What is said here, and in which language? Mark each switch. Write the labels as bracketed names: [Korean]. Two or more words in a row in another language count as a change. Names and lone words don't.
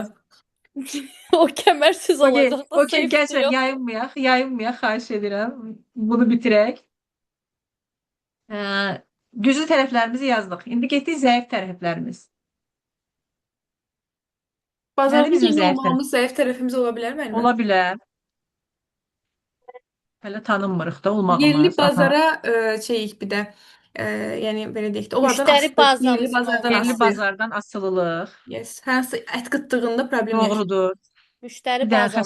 [Azerbaijani] O kəmərsiz Okey, olacaq da okey, safety gənclər yox. yayınmayaq, xahiş edirəm. Bunu bitirək. Güclü tərəflərimizi yazdıq. İndi getdik zəif tərəflərimiz. Bazarda bizim yeni zəif [Turkish] olmamız zayıf tarafımız olabilir mi? [Azerbaijani] Ola bilər. Hələ tanınmırıq da Yerli olmağımız. Aha. bazara bir de yani böyle deyək də, onlardan Müştəri asılıq, bazamızın yerli bazardan Yerli asılıq. bazardan asılılıq. Yes. Hansı ət qıtlığında problem yaşayır. Doğrudur. Müştəri Bir dənə bazamızın